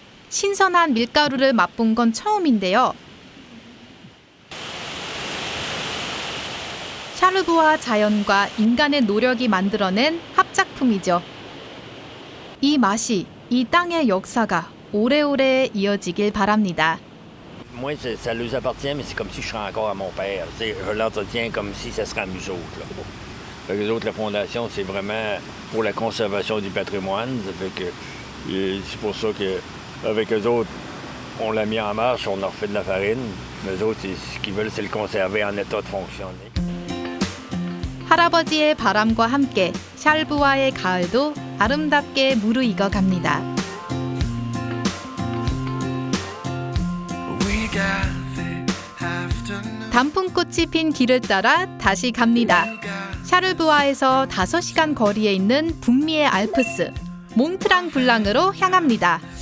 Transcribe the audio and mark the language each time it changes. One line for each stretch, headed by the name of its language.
Korean: 신선한 밀가루를 맛본 건 처음인데요. 샤르부아 자연과 인간의 노력이 만들어낸 합작품이죠. 이 맛이 이 땅의 역사가 오래오래 이어지길 바랍니다.
French: Moi, ça leur appartient, mais c'est comme si je serais encore à mon père. Je l'entretiens comme si ça serait à nous autres. Fait que les autres, la fondation, c'est vraiment pour la conservation du patrimoine. Ça fait que c'est pour ça qu'avec eux autres, on l'a mis en marche, on a refait de la farine. Mais eux autres, ce qu'ils veulent, c'est le conserver en état de fonctionner.
Korean: 할아버지의 바람과 함께 샬부아의 가을도 아름답게 무르익어 갑니다. 단풍꽃이 핀 길을 따라 다시 갑니다. 샤르부아에서 5시간 거리에 있는 북미의 알프스 몽트랑 블랑으로 향합니다.